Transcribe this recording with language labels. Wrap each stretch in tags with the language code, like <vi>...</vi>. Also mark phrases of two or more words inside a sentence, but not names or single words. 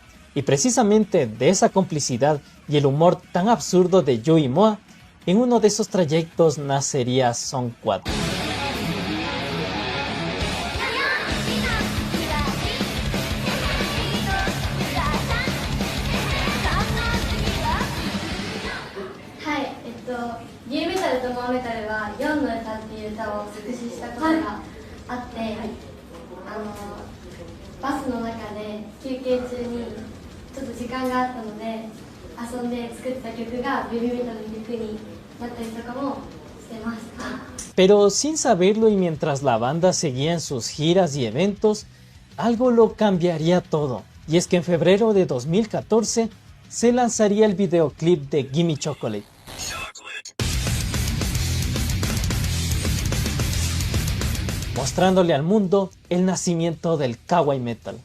<es>Y precisamente de esa complicidad y el humor tan absurdo de Yu y Moa, en uno de esos trayectos nacería Son 4.</es> <ja>New Metal と Moa Metal は4の歌っていう歌を作詞したことがあって、バスの中で休憩中にちょっと時間があったので遊んで作った曲が Baby Metal の曲になったりとかもしてました。</ja> <es>Pero sin saberlo y mientras la banda seguía en sus giras y eventos, algo lo cambiaría todo. Y es que en febrero de 2014 se lanzaría el videoclip de Gimme Chocolate. Mostrándole al mundo el nacimiento del kawaii metal.</es>